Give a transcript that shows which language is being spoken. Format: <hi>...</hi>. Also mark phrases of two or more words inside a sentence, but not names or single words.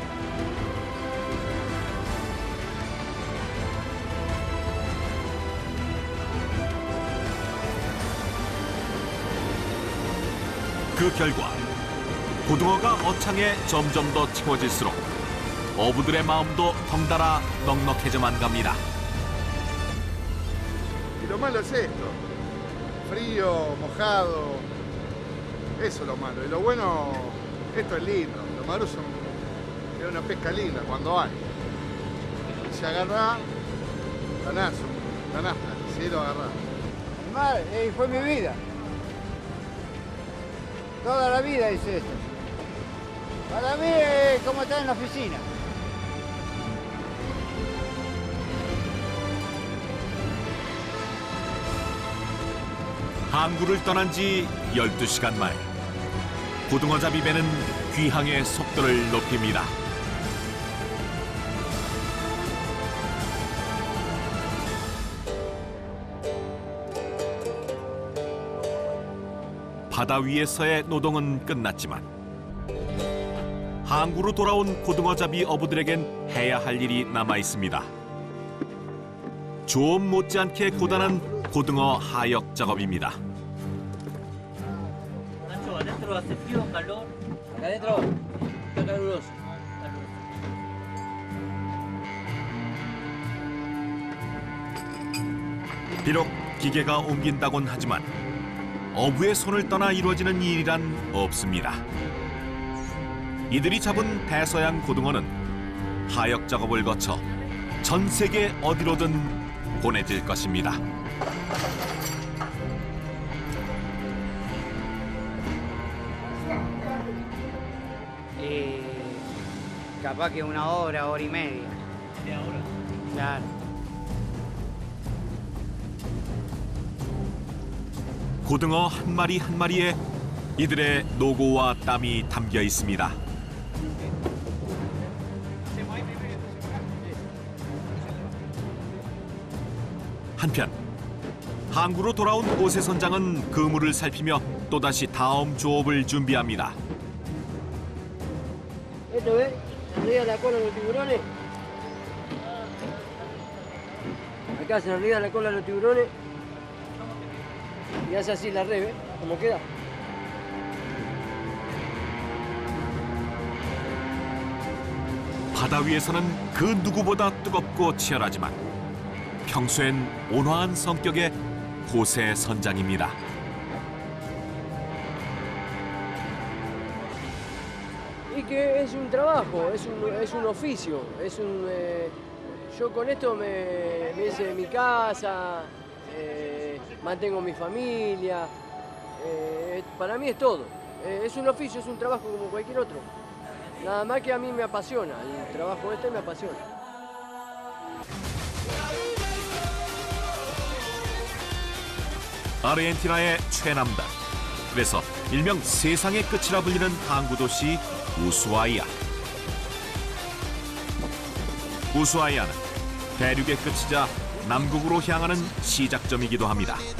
<ko>그 결과 고등어가 어창에 점점 더 채워질수록 어부들의 마음도 덩달아 넉넉해져만 갑니다.</ko> <es>Y lo malo es esto, frío, mojado, eso es lo malo. Y lo bueno, esto es lindo, lo malo es una pesca linda cuando hay. Si agarrá, ganazo, ganaste, si lo agarrás. El mar fue mi vida. Toda la vida hice esto. Para mí es como estar en la oficina.</es> <ko>항구를 떠난 지 12시간 만에 고등어 잡이 배는 귀향의 속도를 높입니다. 바다 위에서의 노동은 끝났지만 항구로 돌아온 고등어 잡이 어부들에겐 해야 할 일이 남아 있습니다. 조업 못지않게 고단한 고등어 하역 작업입니다.</ko> <es>Nacho, ¿adentro hace frío o calor? Acá adentro está caluroso.</es> <ko>비록 기계가 옮긴다곤 하지만 어부의 손을 떠나 이루어지는 일이란 없습니다. 이들이 잡은 대서양 고등어는 하역 작업을 거쳐 전 세계 어디로든 보내질 것입니다.</ko> <es>Capaz que 1 hora, hora y media. ¿De ahora? Claro.</es> <ko>고등어 한 마리 한 마리에 이들의 노고와 땀이 담겨 있습니다. 한편 항구로 돌아온 오세 선장은 그물을 살피며 또다시 다음 조업을 준비합니다.</ko> <es>¿Esto ves? Se enreda la cola de los tiburones. Acá se enreda la cola de los tiburones. Y hace así la red, ¿ves? ¿Cómo queda?</es> <ko>바다 위에서는 그 누구보다 뜨겁고 치열하지만 평소엔 온화한 성격의 호세 선장입니다.</ko> <es>Y que es un trabajo, es un oficio, yo con esto me hice de mi casa, mantengo mi familia, para mí es todo. Es un oficio, es un trabajo como cualquier otro. Nada más que a mí me apasiona, el trabajo este me apasiona.</es> <ko>아르헨티나의 최남단. 그래서 일명 세상의 끝이라 불리는 항구 도시 우수아이아. 우수아이아는 대륙의 끝이자 남극으로 향하는 시작점이기도 합니다.</ko>